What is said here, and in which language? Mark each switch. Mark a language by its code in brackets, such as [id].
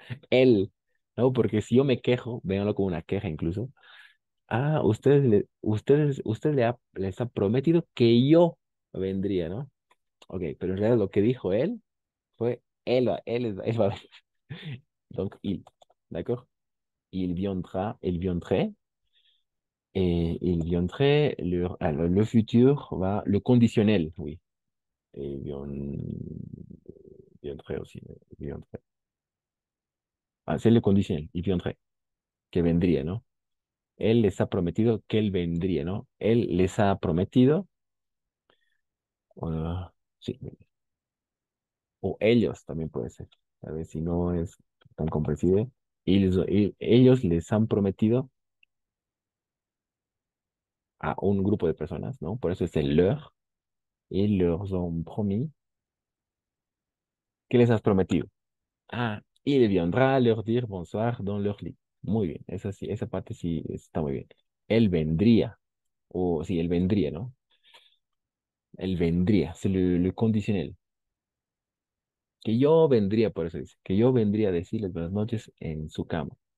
[es] Él, ¿no? Porque si yo me quejo, véanlo como una queja incluso. Ah, usted les ha prometido que yo. vendría, ¿no? Ok, pero en realidad lo que dijo él fue él va a venir. [fr] Donc, il. D'accord? Il viendrait, et il viendrait, alors, le futur va, le conditionnel, oui. Et viendrait aussi. Il viendrait. Ah, c'est le conditionnel, il viendrait, [es] que vendría, ¿no? Él les ha prometido que él vendría, ¿no? Él les ha prometido, sí, o ellos también puede ser. A ver si no es tan comprensible. Ellos les han prometido a un grupo de personas, ¿no? Por eso es el leur. [fr] Ils leur ont promis. [es] ¿Qué les has prometido? [fr] Ah, il viendra leur dire bonsoir dans leur lit. [es] Muy bien, esa sí, esa parte sí está muy bien. Él vendría, o sí, él vendría, ¿no? Él vendría, [fr] c'est le conditionnel. [es] Que yo vendría, por eso dice, que yo vendría a decirles buenas noches en su cama.